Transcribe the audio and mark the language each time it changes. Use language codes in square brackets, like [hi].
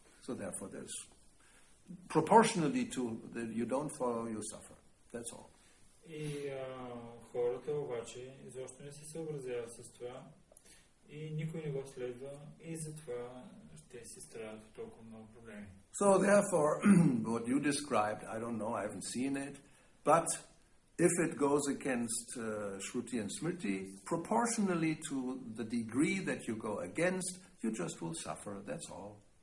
[en] So therefore there's, proportionally to that you don't follow, you suffer. That's all. [bg] И хората обаче изобщо не се съобразяват с това и никой не го следва и затова ще се страдат от толкова много проблеми. [en] So therefore, what you described, I don't know, I haven't seen it, but if it goes against Shruti and Smriti, proportionally to the degree that you go against, you just will suffer, that's all.